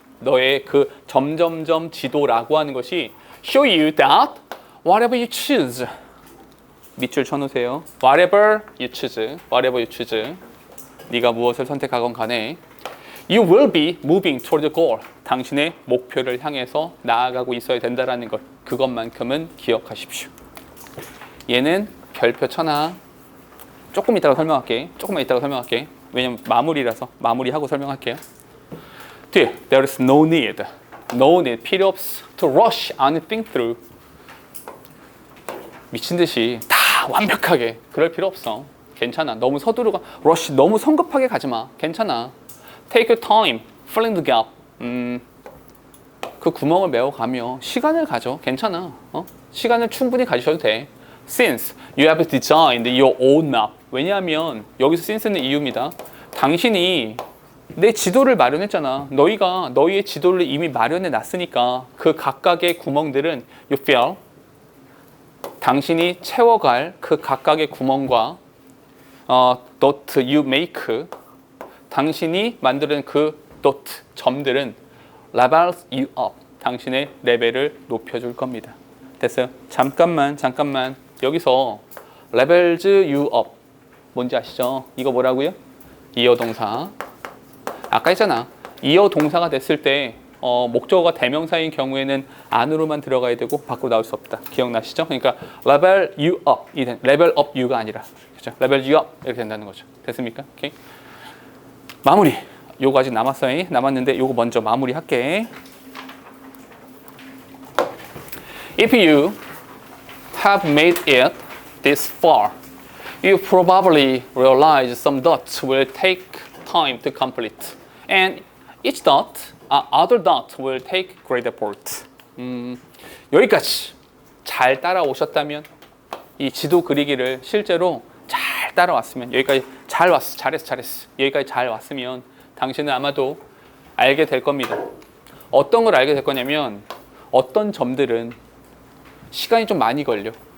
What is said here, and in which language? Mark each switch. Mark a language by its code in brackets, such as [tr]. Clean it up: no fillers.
[ko] 너의 그 점점점 지도라고 하는 것이 [en] show you that whatever you choose. [ko] 밑줄 쳐놓으세요. [en] Whatever you choose. [ko] 네가 무엇을 선택하건 간에 [en] You will be moving toward the goal. [ko] 당신의 목표를 향해서 나아가고 있어야 된다는 것. 그것만큼은 기억하십시오. 얘는 별표 쳐놔. 조금만 이따가 설명할게. 왜냐면 마무리라서 마무리하고 설명할게요. [en] 뒤에 There is no need. [ko] 필요 없어. [en] To rush anything through. [ko] 미친 듯이 다 완벽하게 그럴 필요 없어. 괜찮아. 너무 서두르가 rush 너무 성급하게 가지 마. 괜찮아. [en] Take your time. Filling the gap. [ko] 그 구멍을 메워가며 시간을 가져. 괜찮아. 시간을 충분히 가지셔도 돼. [en] Since you have designed your own map. [ko] 왜냐하면 여기서 since는 이유입니다. 당신이 내 지도를 마련했잖아. 너희가 너희의 지도를 이미 마련해 놨으니까 그 각각의 구멍들은 [en] you fill. [ko] 당신이 채워갈 그 각각의 구멍과 [en] dot you make. [ko] 당신이 만드는 그 dot 점들은 [en] levels you up. [ko] 당신의 레벨을 높여줄 겁니다. 됐어요? 잠깐만. [en] 여기서 levels you up. [ko] 뭔지 아시죠? 이거 뭐라고요? 이어 동사. 아까 했잖아. 이어 동사가 됐을 때 목적어가 대명사인 경우에는 안으로만 들어가야 되고 밖으로 나올 수 없다. 기억나시죠? 그러니까 [en] level you up. level up you가 아니라. [ko] 그렇죠? [en] level you up [ko] 이렇게 된다는 거죠. 됐습니까? 오케이. 마무리. 요거 아직 남았어요. 남았는데 요거 먼저 마무리할게. [en] If you have made it this far, you probably realize some dots will take time to complete, and each dot, other dot will take great effort. [ko] 여기까지 잘 따라오셨다면 이 지도 그리기를 실제로 잘 따라왔으면 여기까지 잘했어. 여기까지 잘 왔으면 당신은 아마도 알게 될 겁니다. 어떤 걸 알게 될 거냐면 어떤 점들은 시간이 좀 많이 걸려.